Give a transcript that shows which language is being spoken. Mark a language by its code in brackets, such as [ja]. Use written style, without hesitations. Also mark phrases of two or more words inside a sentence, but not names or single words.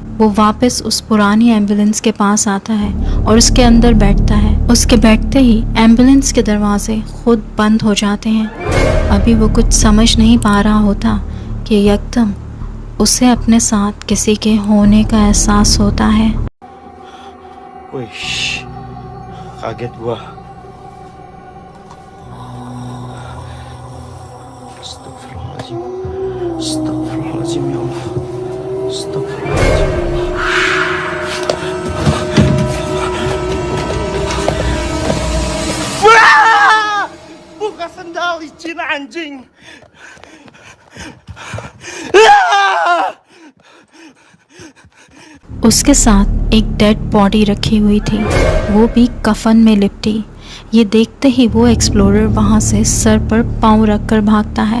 [hi] वो वापस उस पुरानी एम्बुलेंस के पास आता है और उसके अंदर बैठता है। उसके बैठते ही एम्बुलेंस के दरवाजे खुद बंद हो जाते हैं। अभी वो कुछ समझ नहीं पा रहा होता कि यकदम उसे अपने साथ किसी के होने का एहसास होता है। [id] Kaget gua. [ar] أستغفر الله العظيم. أستغفر الله العظيم يا الله. أستغفر الله العظيم. [id] Buka sendal licin anjing. [hi] उसके साथ एक [en] dead body [hi] रखी हुई थी, वो भी कफन में लिपटी। ये देखते ही वो एक्सप्लोरर वहाँ से सर पर पाँव रखकर भागता है।